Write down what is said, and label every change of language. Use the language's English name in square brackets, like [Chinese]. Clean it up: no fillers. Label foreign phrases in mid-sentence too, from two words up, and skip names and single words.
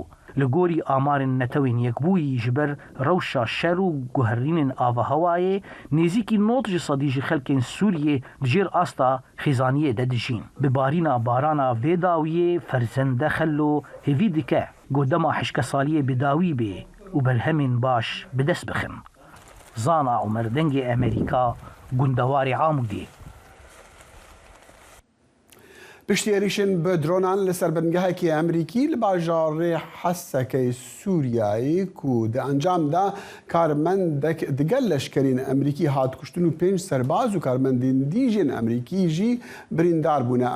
[Kurdish] Li gorî amarên netewên yekbûyî ji ber rewşa şer û guherînên avahewayê nêzîkî 90 sedî ji xelkên Sûriyê di jêr asta xêzaniyê de dijîn. Bi barîna barana vê dawiyê ferzende xello hêvî dike got dema hişkesaliyê bi dawî bê û berhemên baş bi dest bixin. Zana Umer dengê Amerîka gundewarê Amûdê. پشتی ێریشن بە درۆنان لەسەر بنگەهێکی ئەمریکی لە باژارێ حەسەکەی سووریایی و دە ئەنجامدا کارمەندێک دگەل لەشکرین ئەمریکی هاتکوشتن و 5 سەرباز و کارمەندین دیژن ئەمریکیژی بریندار بوونە.